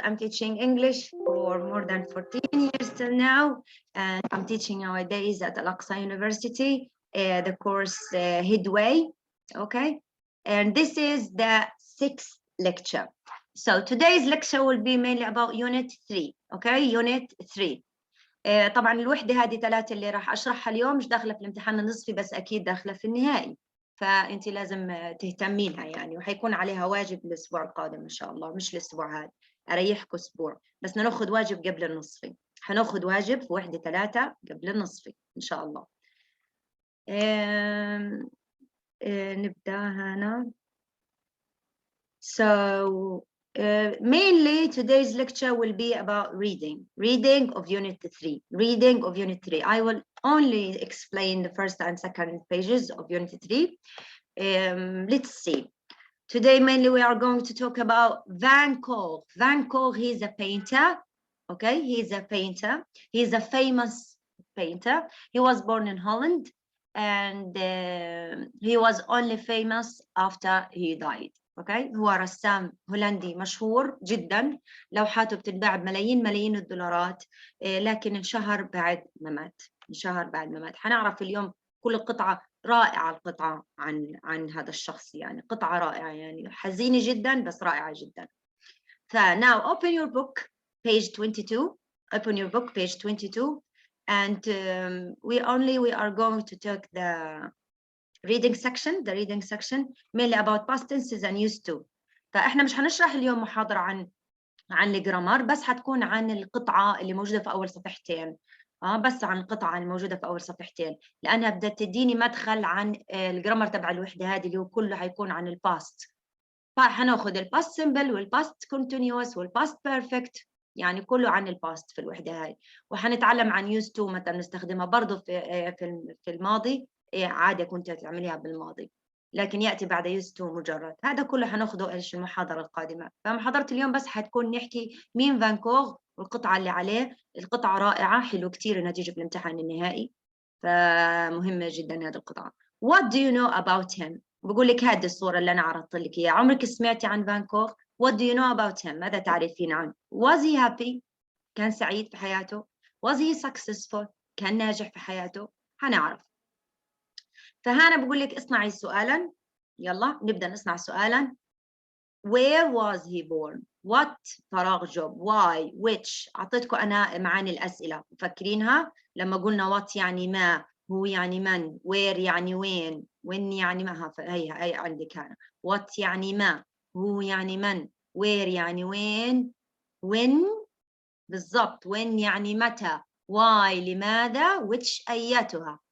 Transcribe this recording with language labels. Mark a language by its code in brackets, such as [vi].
[en] I'm teaching English for more than 14 years till now, and I'm teaching nowadays at Al-Aqsa University, the course Headway, okay? And this is the 6th lecture. So today's lecture will be mainly about Unit 3, okay? Unit 3. [ar] طبعا الوحدة هذه 3 اللي راح أشرحها اليوم مش داخلة في الامتحان النصفي، بس أكيد داخلة في النهائي. فأنت لازم تهتمينها يعني، وحيكون عليها واجب الأسبوع القادم إن شاء الله، مش الأسبوع هذا، أريحكم أسبوع، بس ناخذ واجب قبل النصفي، حناخذ واجب في وحدة 3 قبل النصفي إن شاء الله. نبدأ هنا. [en] So mainly today's lecture will be about reading of Unit 3. I will only explain the first and second pages of Unit 3. Let's see. Today mainly we are going to talk about Van Gogh. Van Gogh, he's a painter. Okay, he's a painter. He's a famous painter. He was born in Holland, and he was only famous after he died. [ar] اوكي، هو رسام هولندي مشهور جدا، لوحاته بتتباع بملايين الدولارات، لكن انشهر بعد ما مات. حنعرف اليوم كل قطعة رائعة، القطعة عن هذا الشخص، يعني قطعة رائعة، يعني حزينة جدا بس رائعة جدا. [en] now open your book page 22. Open your book page 22, and we are going to take the reading section mainly about past tenses and used to. [ar] فاحنا مش هنشرح اليوم محاضرة عن الجرامر، بس حتكون عن القطعة اللي موجودة في أول صفحتين، بس عن القطعة الموجودة في أول صفحتين، لأنها بدها تديني مدخل عن الجرامر تبع الوحدة هذه اللي هو كله هيكون عن الباست. فهناخذ الباست سيمبل والباست كونتينيوس والباست بيرفكت، يعني كله عن الباست في الوحدة هاي. وحنتعلم عن used to متى نستخدمها برضه في الماضي، عادة كنت تعمليها بالماضي، لكن يأتي بعد used to مجرد. هذا كله هناخده إيش المحاضرة القادمة. فمحاضرة اليوم بس حتكون نحكي مين فان كوغ والقطعة اللي عليه. القطعة رائعة، حلو كتير إنها تيجي في الامتحان النهائي، فمهمة جدا هذه القطعة. [en] What do you know about him؟ [ar] بقول لك هذه الصورة اللي أنا عرضت لك إياها. عمرك سمعتي عن فان كوغ؟ [en] What do you know about him؟ [ar] ماذا تعرفين عنه؟ [en] Was he happy؟ [ar] كان سعيد في حياته؟ [en] Was he successful؟ [ar] كان ناجح في حياته؟ هنعرف. فهنا بقول لك اصنعي سؤالا. يلا نبدأ نصنع سؤالا. [en] Where was he born؟ What [ar] فراغ جوب. Why؟ Which؟ أعطيتكم أنا معاني الأسئلة، مفكرينها لما قلنا what يعني ما، هو يعني من، where يعني وين، when يعني ما. هي عندك هنا. what يعني ما، هو يعني من، where يعني وين، when بالضبط، when يعني متى، why لماذا، which أيتها.